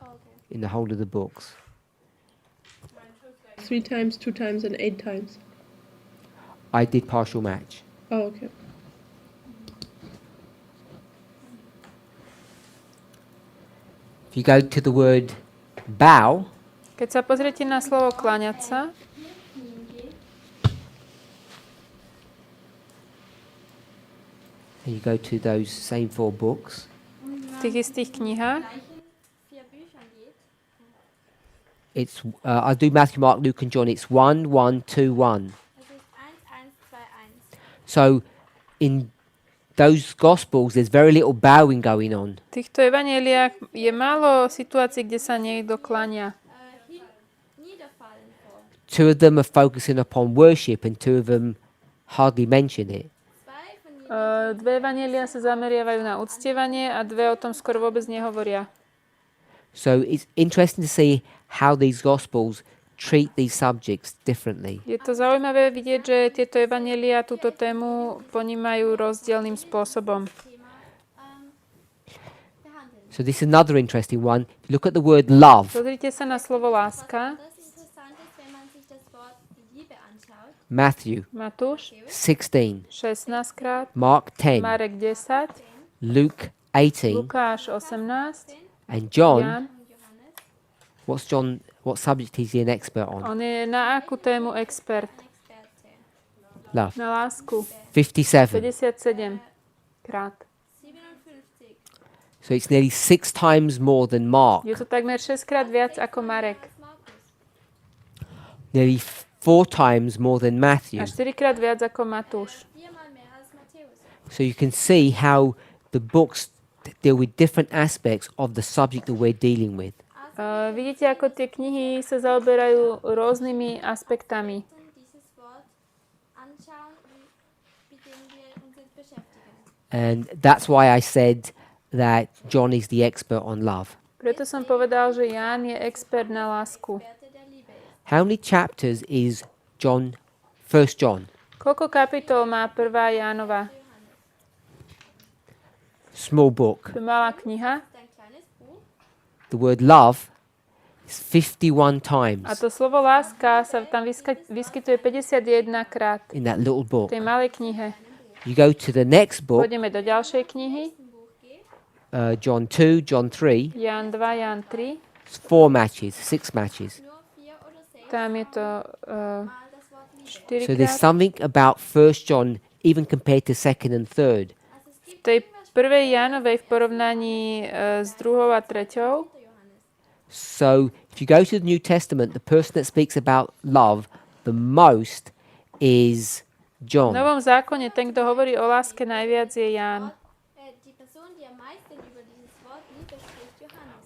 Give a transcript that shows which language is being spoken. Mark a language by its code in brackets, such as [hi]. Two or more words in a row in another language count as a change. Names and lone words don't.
[en] Oh, okay. In the whole of the books. 3 times, 2 times, and 8 times. I did partial match. Oh, okay. If you go to the word bow, [sk] Keď sa pozriete na slovo kláňať sa, [en] and you go to those same 4 books, [sk] v tých istých knihách, [de] Vier Büchern geht. [en] it's I do Matthew, Mark, Luke and John. It's 1, 1, 2, 1. [de] Es ist 1, 1, 2, 1. [en] So in those Gospels, there's very little bowing going on. [sk] v týchto evanjeliách je málo situácií, kde sa niekto kláňa. [de] Niederfallen vor. [en] 2 of them are focusing upon worship, and 2 of them hardly mention it. [de] Zwei von [sk] Dve evanjelia sa zameriavajú na uctievanie a 2 o tom skoro vôbec nehovoria. [en] So it's interesting to see how these Gospels treat these subjects differently. [sk] Je to zaujímavé vidieť, že tieto evanjelia túto tému ponímajú rozdielnym spôsobom. [de] Thema behandeln. [en] So this is another interesting one. If you look at the word love, [sk] Pozrite sa na slovo láska. [de] Das Interessante ist, wenn man sich das Wort Liebe anschaut. [en] Matthew [sk] Matúš [en] 16, [sk] 16 krát, [en] Mark 10, [sk] Marek 10, [en] Luke 18, [sk] Lukáš 18, [en] and John. [sk] Jan. [en] What's John? What subject is he an expert on? [sk] On je na akú tému expert? [de] Experte. [en] Love. [sk] Na lásku. [en] 57. [sk] 57 krát. 57. [en] So it's nearly 6 times more than Mark. [sk] Je to takmer 6 krát viac ako Marek. [de] Markus. [en] Nearly 4 times more than Matthew. [sk] A 4 krát viac ako Matúš. [de] 4-mal mehr als Matthäus. [en] So you can see how the books deal with different aspects of the subject that we're dealing with. [sk] Vidíte, ako tie knihy sa zaoberajú rôznymi aspektami. [de] Dieses Wort anschauen, mit dem wir uns jetzt beschäftigen. [en] And that's why I said that John is the expert on love. [sk] Preto som povedal, že Ján je expert na lásku. [de] Experte der Liebe ist. [en] How many chapters is John, 1 John? [sk] Koľko kapitol má 1. Jánova? [en] Small book. [sk] To je malá kniha. [de] Ein kleines Buch. [en] The word love is 51 [sk] A [en] times [sk] to slovo láska sa tam vyskytuje 51 krát [en] in that little [sk] v [en] book. [sk] tej malej knihe. [en] You go to the next book, [sk] Pôjdeme do ďalšej knihy. [en] John 2, John 3, [sk] Ján 2, Ján 3, [en] 4 matches, 6 matches. [de] Nur 4 oder 6 [sk] Tam je to [de] Mal das Wort Liebe. [en] So there's [sk] 4 krát. [en] something about 1 John, even compared to 2nd and 3rd. [de] Also es [sk] V [de] gibt [sk] tej prvej Jánovej v porovnaní s druhou a treťou. [en] So if you go to the New Testament, the person that speaks about love the most is [sk] V [en] John. [sk] Novom zákone ten, kto hovorí o láske najviac, je Ján. [de] die Person, die am meisten über dieses Wort Liebe spricht, Johannes.